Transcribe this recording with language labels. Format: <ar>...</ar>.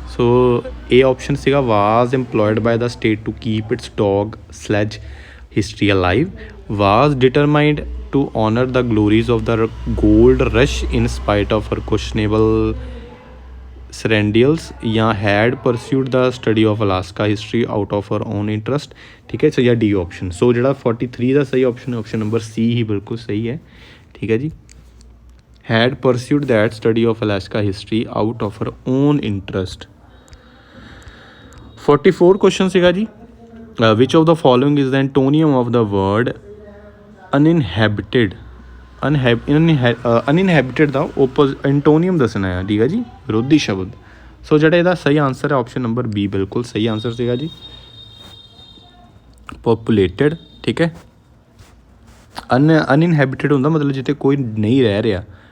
<pa>ਸੋ ਇਹ ਆਪਸ਼ਨ ਸੀਗਾ,</pa> <en>Was employed by the state to keep its dog sledge history alive, was determined to honor the glories of the gold rush in spite of her questionable credentials, ਜਾਂ had pursued the study of Alaska history out of her own interest, ਠੀਕ ਹੈ।</en> <pa>ਸੋ ਜਾਂ D option. ਸੋ ਜਿਹੜਾ 43 ਦਾ ਸਹੀ option option number ਸੀ ਹੀ ਬਿਲਕੁਲ ਸਹੀ ਹੈ, ਠੀਕ ਹੈ ਜੀ।</pa> <en>had pursued that study of Alaska history out of her own interest।</en> <pa>44 question ਸੀਗਾ ਜੀ,</pa> <en>which of the following is the antonym of the word uninhabited?</en> <pa>ਅਨਇਨਹੈਬਿਟਡ ਦਾ ਐਂਟੋਨੀਅਮ ਦੱਸਣਾ ਹੈ, ਠੀਕ ਹੈ ਜੀ, ਵਿਰੋਧੀ ਸ਼ਬਦ। ਸੋ ਜਿਹੜਾ ਇਹਦਾ ਸਹੀ ਆਨਸਰ ਹੈ ਆਪਸ਼ਨ ਨੰਬਰ ਬੀ ਬਿਲਕੁਲ ਸਹੀ ਆਨਸਰ ਸੀਗਾ ਜੀ, ਪੋਪੂਲੇਟਡ। ਠੀਕ ਹੈ, ਅਨਇਨਹੈਬਿਟਡ ਹੁੰਦਾ ਮਤਲਬ ਜਿੱਥੇ ਕੋਈ ਨਹੀਂ ਰਹਿ ਰਿਹਾ।</pa>